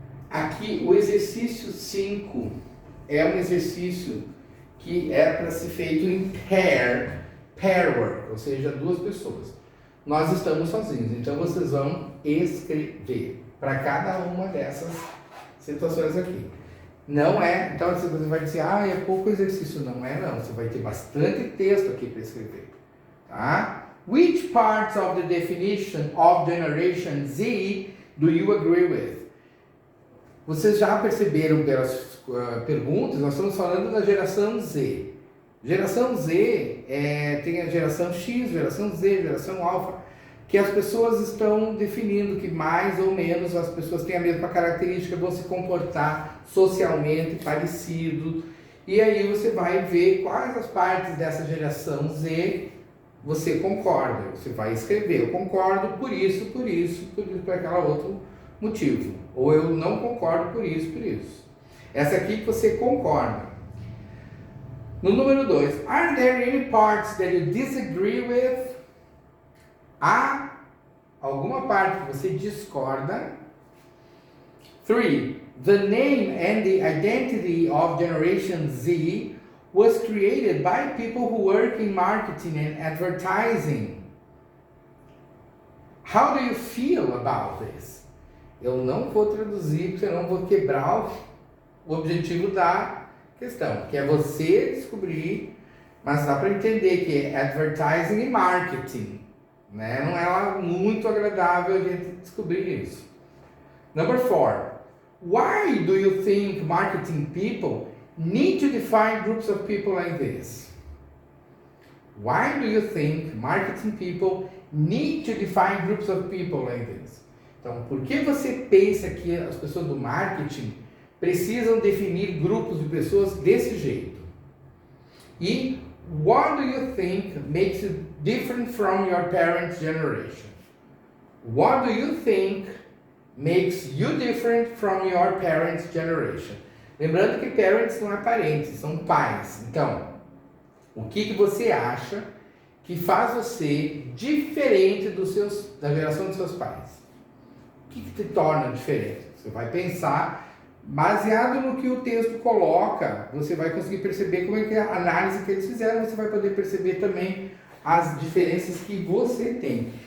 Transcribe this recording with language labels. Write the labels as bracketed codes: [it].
[pt] Aqui, o exercício 5 é um exercício que é para ser feito em pair work, ou seja, 2 pessoas. Nós estamos sozinhos, então vocês vão escrever para cada uma dessas situações aqui. Não é, então você vai dizer, é pouco exercício. Não é não, você vai ter bastante texto aqui para escrever. Tá? [en] Which parts of the definition of Generation Z do you agree with? [pt] Vocês já perceberam pelas perguntas, nós estamos falando da geração Z. Geração Z tem a geração X, geração Z, geração alfa, que as pessoas estão definindo que mais ou menos as pessoas têm a mesma característica, vão se comportar socialmente parecido. E aí você vai ver quais as partes dessa geração Z você concorda. Você vai escrever, eu concordo por isso, por aquele outro motivo. Ou eu não concordo por isso, por isso. Essa aqui que você concorda. No número 2, [en] are there any parts that you disagree with? [pt] Há alguma parte que você discorda? [en] 3, the name and the identity of Generation Z was created by people who work in marketing and advertising. How do you feel about this? [pt] Eu não vou traduzir, porque eu não vou quebrar o objetivo da questão, que é você descobrir, mas dá para entender que é advertising e marketing, né? Não é muito agradável a gente descobrir isso. [en] Number 4, why do you think marketing people need to define groups of people like this? Why do you think marketing people need to define groups of people like this? [pt] Então, por que você pensa que as pessoas do marketing precisam definir grupos de pessoas desse jeito? [en] E what do you think makes you different from your parents' generation? What do you think makes you different from your parents' generation? [pt] Lembrando que parents não é parentes, são pais. Então, o que você acha que faz você diferente da geração dos seus pais? O que te torna diferente? Você vai pensar, baseado no que o texto coloca, você vai conseguir perceber como é que é a análise que eles fizeram, você vai poder perceber também as diferenças que você tem.